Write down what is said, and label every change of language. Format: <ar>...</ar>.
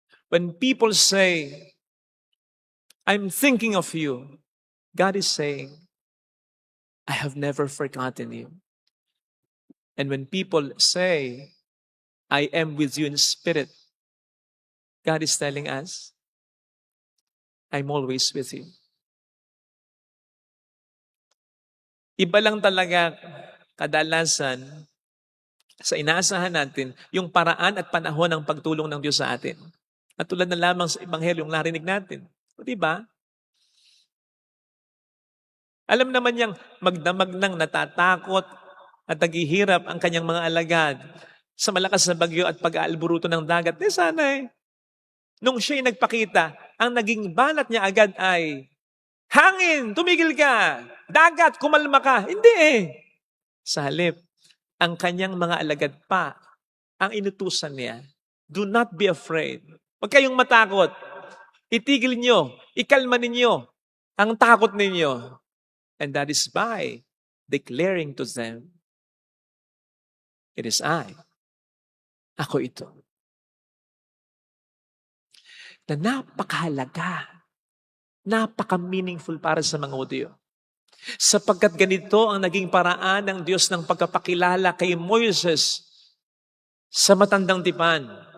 <en>When people say, I'm thinking of you, God is saying, I have never forgotten you. And when people say, I am with you in spirit, God is telling us, I'm always with you.</en> <tl>Iba lang talaga kadalasan sa inaasahan natin yung paraan at panahon ng pagtulong ng Diyos sa atin. At tulad na lamang sa Ebanghelyong narinig natin. O diba? Alam naman niyang magdamag ng natatakot at naghihirap ang kanyang mga alagad sa malakas na bagyo at pag-aalburuto ng dagat. Sana nung siya'y nagpakita, ang naging banat niya agad ay, hangin, tumigil ka! Dagat, kumalma ka! Hindi Sa halip, ang kanyang mga alagad pa, ang inutusan niya,</tl> <en>do not be afraid.</en> <tl>Huwag kayong matakot. Itigil niyo, ikalma ninyo ang takot ninyo.</tl> <en>And that is by declaring to them, it is I.</en> <tl>Ako ito. Na napakahalaga, napaka-meaningful para sa mga Hudyo. Sapagkat ganito ang naging paraan ng Diyos ng pagkapakilala kay Moises sa matandang tipan.</tl>